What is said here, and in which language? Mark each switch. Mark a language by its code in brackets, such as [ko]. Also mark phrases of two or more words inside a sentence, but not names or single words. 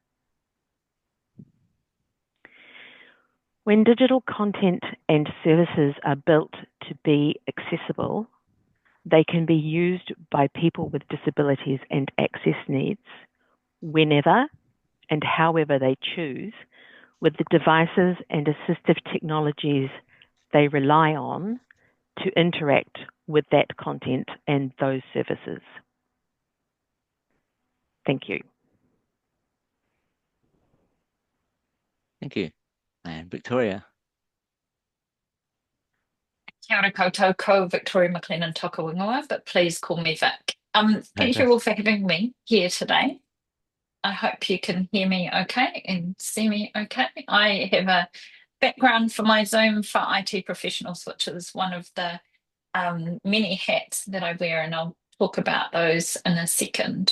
[en] When digital content and services are built to be accessible, they can be used by people with disabilities and access needs whenever and however they choose, with the devices and assistive technologies they rely on to interact with that content and those services. Thank you. Thank you. And Victoria. [mi] Kia ora koutou, ko Victoria McLennan toka wingoa, [en] but please call me Vic. Thank you all for having me here today. I hope you can hear me okay and see me okay. I have a background for my Zoom for IT professionals, which is one of the many hats that I wear, and I'll talk about those in a second.